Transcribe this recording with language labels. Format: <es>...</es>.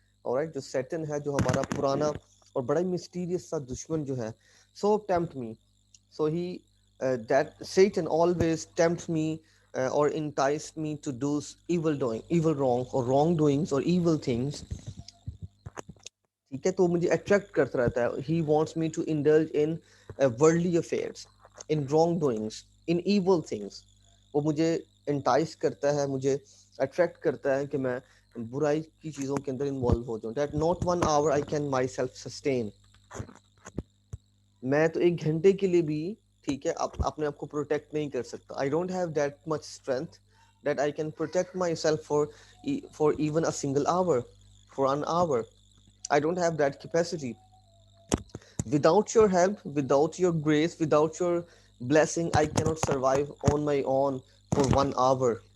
<hi>All right, जो Satan है, जो हमारा पुराना और बड़ा ही mysterious सा दुश्मन जो है.</hi> <en>So tempt me. So that Satan always tempts me or enticed me to do evil wrongs or wrongdoings or evil things.</en> <hi>ठीक है, तो मुझे अट्रैक्ट करता रहता है.</hi> <en>He wants me to indulge in worldly affairs, in wrong doings, in evil things.</en> <hi>वो मुझे entice करता है, मुझे अट्रैक्ट करता है कि मैं बुराई की चीज़ों के अंदर इन्वॉल्व हो जाऊँ.</hi> <en>That not one hour I can myself sustain.</en> <hi>मैं तो एक घंटे के लिए भी, ठीक है, अपने आप को प्रोटेक्ट नहीं कर सकता.</hi> <en>I don't have that much strength that I can protect myself for even a single hour, for an hour. I don't have that capacity. Without your help, without your grace, without your blessing, I cannot survive on my own for 1 hour.</en>